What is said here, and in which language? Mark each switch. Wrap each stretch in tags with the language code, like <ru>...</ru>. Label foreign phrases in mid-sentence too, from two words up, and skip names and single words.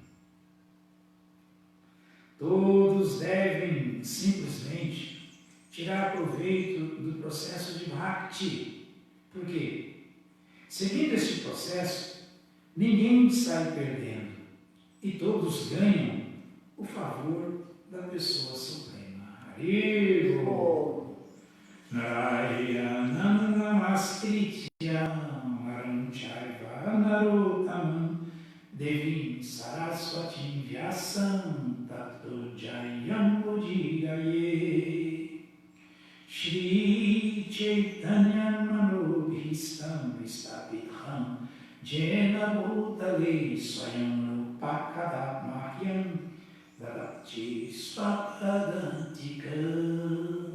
<pt>Todos devem simplesmente tirar proveito do processo de Bhakti. Por quê? Seguindo este processo, ninguém sai perdendo e todos ganham o favor da pessoa suprema. Haribo!</pt> <sa>Narayanam namaskrityam haram chaiva narottamam devim saraswatim vyasam tato jayam udiraye Shri Chaitanya manobhistam vistapitham jena bhutale swayam rupakadathmahyam dadati svapadantikam.</sa>